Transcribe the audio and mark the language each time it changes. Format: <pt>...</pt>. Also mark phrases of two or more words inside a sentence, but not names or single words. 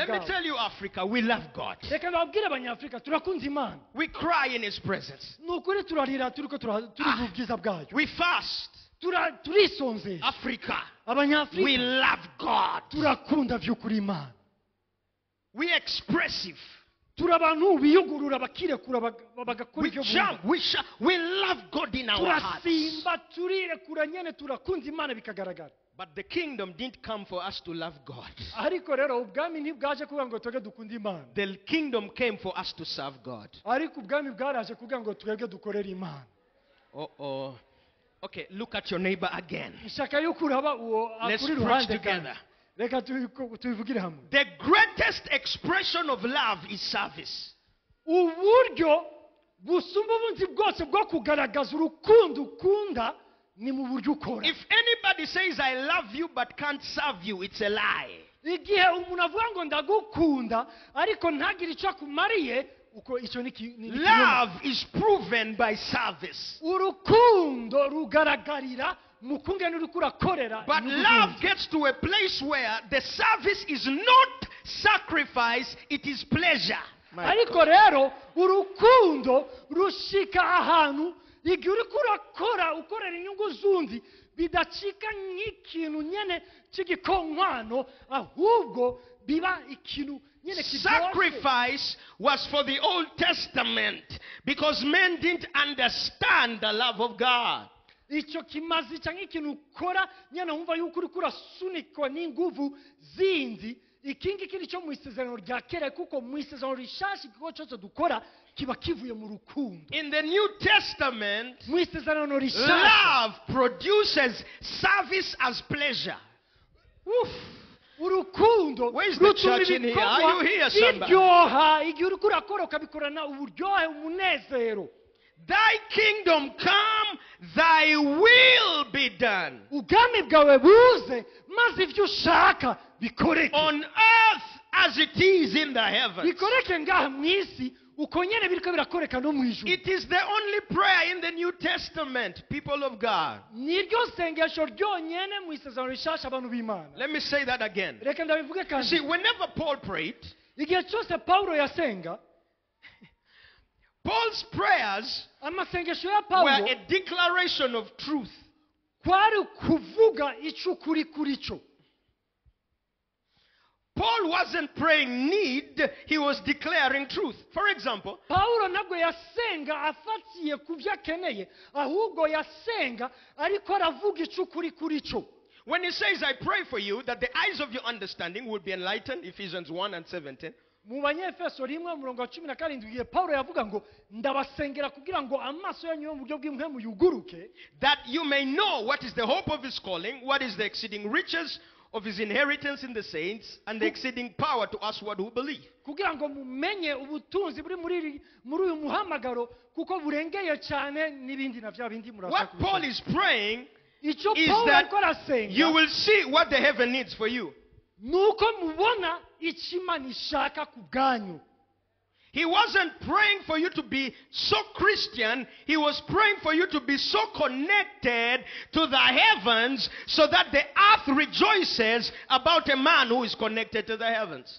<en>Let me</en> <rn>bwawe.</rn> <en>tell you, Africa, we love God.</en> <rn>Reka babwire abanyafrika turakunze Imana.</rn> <en>We cry in His presence.</en> <rn>Ni ukuri turarira turi mu bwiza bwayo.</rn> <en>We fast.</en> <rn>Turisonzesha.</rn> <en>Africa, we</en> <rn>Abanyafrika</rn> <en>love God.</en> <rn>turakunda vy'ukuri Imana.</rn> <en>We expressive.</en> <rn>Turi abantu biyugurura bakirekura bagakora</rn> <en>We</en> <rn>ivyo</rn> <en>jump. We shout. We love God in our hearts.</en> <rn>turasimba turirekura nyene turakunze Imana bikagaragara.</rn> <en>But the kingdom didn't come for us to love God.</en> <rn>Ariko rero ubwami ntibwaje kugira ngo twebwe dukunde Imana,</rn> <en>The kingdom came for us to serve God.</en> <rn>ariko ubwami bwaraje kugira ngo twebwe dukorere Imana.</rn> <en>Oh. Okay, look at your neighbor again.</en> <rn>Ishaka yuko uraba uwo</rn> <en>Let's</en> <rn>akuri</rn> <en>preach</en> <rn>ruhande</rn> <en>together.</en> <rn>kandi. Reka tubivugire hamwe.</rn> <en>The greatest expression of love is service.</en> <rn>Uburyo busumba ubunzi bwose bwo kugaragaza urukundo ukunda ni mu buryo ukora.</rn> <en>If anybody says I love you but can't serve you, it's a lie.</en> <rn>Igihe umuntu avuga ngo ndagukunda ariko ntagire icyo akumariye, uko icyo ni ikinyoma.</rn> <en>Love is proven by service.</en> <rn>Urukundo rugaragarira mu kungene uriko urakorera.</rn> <en>But love gets to a place where the service is not sacrifice, it is pleasure.</en> <rn>Ariko rero urukundo rushika ahantu igihe uriko urakora ukorera inyungu zundi bidacika nk'ikintu nyene cy'igikonkwano, ahubwo biba ikintu nyene kiryoshe.</rn> <en>Sacrifice was for the Old Testament because men didn't understand the love of God.</en> <rn>Icyo kimazi cyangwa ikintu ukora nyene wumva yuko uriko urasunikwa n'inguvu zindi. Ikingi kiri cyo mu isezerano rya kera, kuko mu isezerano rishasha igikorwa cyose dukora kiba kivuye mu rukundo.</rn> <en>In the New Testament,</en> <rn>Mu isezerano rishasha</rn> <en>love produces service as pleasure.</en> <rn>urukundo</rn> <en>Where is the church in here? Are you here, somebody?</en> <rn>biryoha igihe uriko urakora ukabikorana uburyohe, umunezero.</rn> <en>Thy kingdom come, thy will be done.</en> <rn>Ubwami bwawe buze maze ivyo ushaka bikoreke.</rn> <en>On earth as it is in the heavens.</en> <rn>Bikoreke ngaha mu isi uko nyene biriko birakoreka no mu ijuru.</rn> <en>It is the only prayer in the New Testament, people of God.</en> <rn>Niryo sengesho ryonyene mu isezerano rishasha abantu b'Imana.</rn> <en>Let me say that again.</en> <rn>Reka ndabivuge</rn> <en>See,</en> <rn>kandi.</rn> <en>whenever Paul prayed,</en> <rn>Igihe cyose Paulo yasenga,</rn> <en>Paul's prayers</en> <rn>amasengesho ya</rn> <en>were</en> <rn>Paulo</rn> <en>a declaration of truth.</en> <rn>kwari kuvuga ico kuri kuri cyo.</rn> <en>Paul wasn't praying need, he was declaring truth. For example,</en> <rn>Paulo ntabwo yasenga afatiye ku byo akeneye, ahubwo yasenga ariko aravuga ico kuri kuri cyo.</rn> <en>when he says, I pray for you that the eyes of your understanding will be enlightened, Ephesians 1:17,</en> <rn>Mu Banyefeso 1:17 igihe Paulo yavuga ngo ndabasengera kugira ngo amaso yanyu yo mu buryo bw'impwemu yuguruke,</rn> <en>that you may know what is the hope of his calling, what is the exceeding riches of his inheritance in the saints, and the exceeding power to usward who believe.</en> <rn>kugira ngo mumenye ubutunzi buri muri uyu muhamagaro kuko burengeye cyane n'ibindi na bya bindi murashaka.</rn> <en>What Paul is praying</en> <rn>Icyo</rn> <en>is</en> <rn>Paulo</rn> <en>that</en> <rn>ariko arasenga</rn> <en>you will see what the heaven needs for you.</en> <rn>nuko mubona icyo Imana ishaka ku bwanyu.</rn> <en>He wasn't praying for you to be so Christian. He was praying for you to be so connected to the heavens so that the earth rejoices about a man who is connected to the heavens.</en>